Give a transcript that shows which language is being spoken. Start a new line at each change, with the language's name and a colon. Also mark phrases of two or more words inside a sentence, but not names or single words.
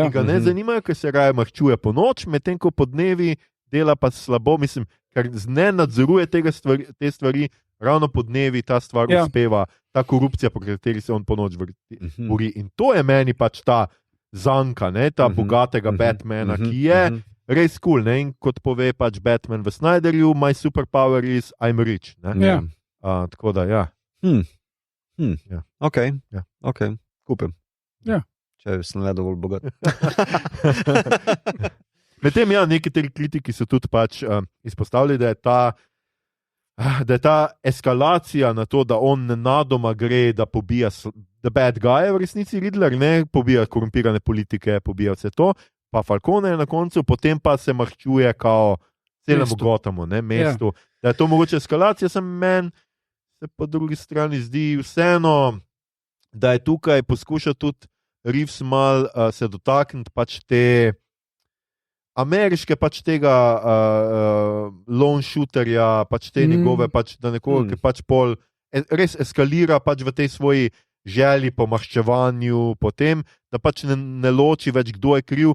Slovenian: Ga ne zanimajo, ker se raje mahčuje po noč, medtem ko po dnevi dela pa slabo, mislim, ker ne nadzoruje te stvari, ravno po dnevi ta stvar uspeva, ta korupcija, po kateri se on po noč bori. In to je meni pač ta zanka, ta bogatega Batmana, ki je res cool. In kot pove pač Batman v Snyderju,
English: my superpower is I'm rich.
Slovenian: Tako da, ja. Ja. Ok, kupim. Ja. Če sem le dovolj bogat. Medtem, nekateri kritiki so tudi pač izpostavili, da je ta eskalacija na to, da on nenadoma gre, da pobija
English: the bad guy,
Slovenian: v resnici Riddler, ne pobija korumpirane politike, pobija vse to, pa Falcone je na koncu, potem pa se mahčuje kao celemu Gothamu, mestu. Da je to mogoče eskalacija, meni se po drugi strani zdi vseeno, da je tukaj poskušal tudi Reeves mal se dotakniti pač te ameriške, pač tega
English: lone shooterja,
Slovenian: pač te njegove, pač, da nekoga, ki pač pol res eskalira pač v tej svoji želji po maščevanju, potem, da pač ne loči več, kdo je kriv.